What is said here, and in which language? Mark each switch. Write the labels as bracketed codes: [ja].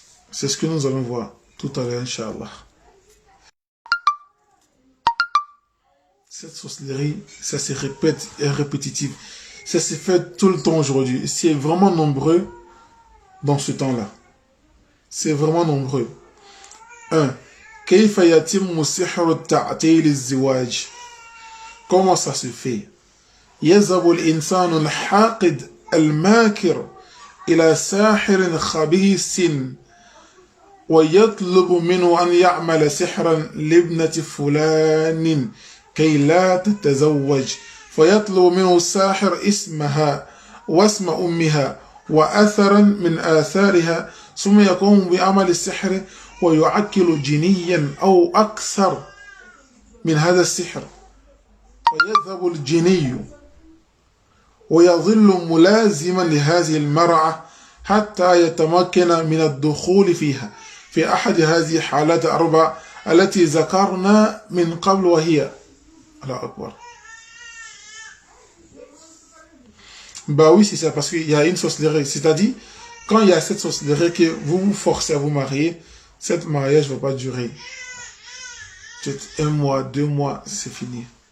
[fr] C'est ce que nous allons voir tout à l'heure, Inch'Allah. Cette sorcellerie, ça se répète et répétitive. Ça se fait tout le temps aujourd'hui. C'est vraiment nombreux dans ce temps-là. C'est vraiment nombreux. 1. [ar] كيف يتم سحر التعطيل الزواج? [fr] Comment ça se fait? [ar] يذهب الإنسان الحاقد الماكر إلى ساحر خبيث ويطلب منه أن يعمل سحرا لابنة فلان كي لا تتزوج فيطلب منه الساحر اسمها واسم أمها وأثرا من آثارها ثم يقوم بعمل السحر ويعكل جنيا أو أكثر من هذا السحر ويذهب الجني ويظل ملازما لهذه المرأة حتى يتمكن من الدخول فيها في أحد هذه الحالات الأربع التي ذكرنا من قبل وهي الله أكبر. [fr] Bah oui, c'est ça, parce qu'il y a une sorcellerie. C'est-à-dire, quand il y a cette sorcellerie que vous vous forcez à vous marier, cette mariage ne va pas durer. Peut-être 1 mois, 2 mois, c'est fini.